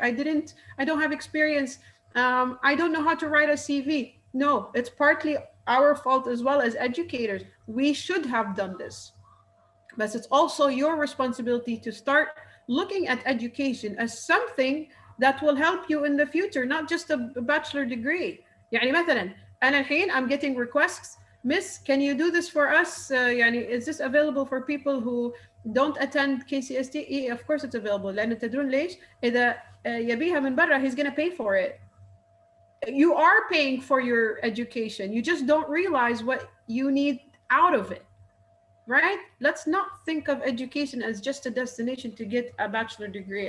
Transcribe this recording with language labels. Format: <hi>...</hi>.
<en>I don't have experience. I don't know how to write a CV. No, it's partly our fault as well as educators. We should have done this. But it's also your responsibility to start looking at education as something that will help you in the future, not just a bachelor degree.</en> <ar>يعني مثلا أنا الحين</ar> <en>I'm getting requests. Miss, can you do this for us? يعني is this available for people who don't attend KCST? Of course it's available.</en> <ar>لأن تدرون ليش؟ إذا يبيها من برا</ar> <en>he's going to pay for it. You are paying for your education. You just don't realize what you need out of it, right? Let's not think of education as just a destination to get a bachelor degree.</en>